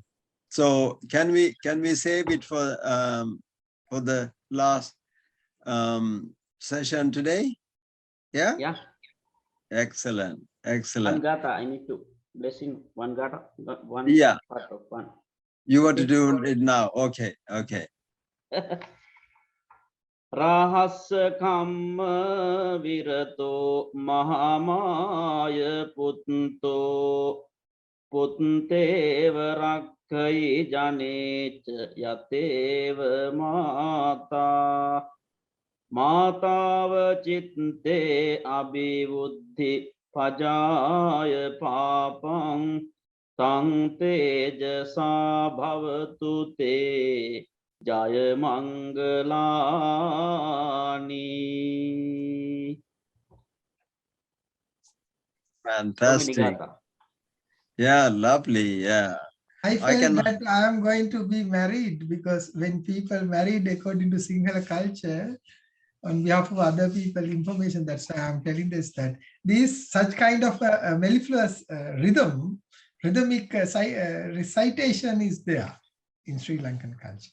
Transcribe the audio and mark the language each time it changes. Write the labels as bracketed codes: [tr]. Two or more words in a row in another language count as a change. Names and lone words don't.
[en] So can we save it for the last session today? Yeah? Yeah. Excellent. One Gatha, I need to blessing one Gatha, one part of one. You want to do it now? Okay. [pi] රාහස්ස කම්ම විරතෝ මහාමාය පුත්තෝ පුත්තේව රක්ඛයි ජනේච යතේව මාතා මාතාව චිත්තේ අභිවුද්ධි පජාය පාපං තං තේජසා භවතු තේ ජය මංගලානි. [en] Fantastic. Yeah, lovely. Yeah. I felt that I am going to be married, because when people married according to Sinhala culture, on behalf of other people, information, that's why I'm telling this, that this such kind of a mellifluous rhythmic recitation is there in Sri Lankan culture.